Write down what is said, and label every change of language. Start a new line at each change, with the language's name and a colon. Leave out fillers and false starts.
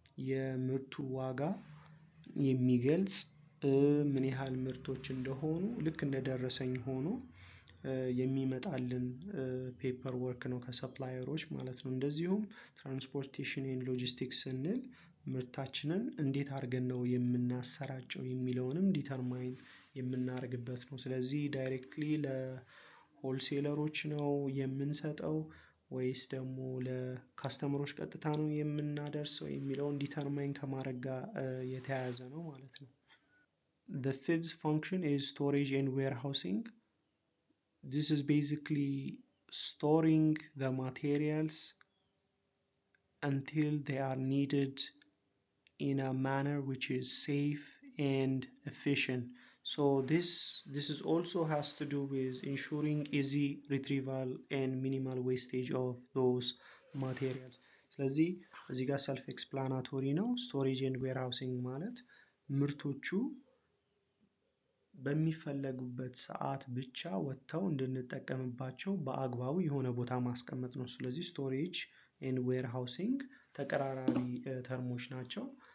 Amharic: የምርቱ ዋጋ የሚገልጽ ምን ያህል ምርቶች እንደሆኑ ልክ እንደደረሰኝ ሆኖ የሚመጣልን ፔፐር ወርክ ነው ከሰፕላየሮች ማለት ነው። እንደዚሁም ትራንስፖርቴሽን ኤንድ ሎጂስቲክስ ስንል ምርታችንን እንዴት አድርገን ነው የምናሰራጨው የሚለውንም ዲተርማይን የምናደርግበት ነው። ስለዚህ ዳይሬክትሊ ለሆልሴለሮች ነው የምንሰጠው ወይስ ደግሞ ለካስተመሮች ቀጥታ ነው የምናደርሰው የሚለውን ዲተርማይን ከማድረግ ጋር የተያያዘ ነው ማለት ነው።
English: The fifth function is storage and warehousing. This is basically storing the materials until they are needed in a manner which is safe and efficient. So this is also has to do with ensuring easy retrieval and minimal wastage of those materials.
Amharic: ስለዚህ እዚህ ጋር ሰልፍ ኤክስፕላናቶሪ ነው። ስቶሬጅ ኤንድ ዌርሃውሲንግ ማለት ምርቶቹ በሚፈለጉበት ሰዓት ብቻ ወጥተው እንድንጠቀምባቸው በአግባቡ የሆነ ቦታ ማስቀመጥ ነው። ስለዚህ ስቶሬጅ ኤንድ ዌርሃውሲንግ ተቀራራቢ ተርሞች ናቸው።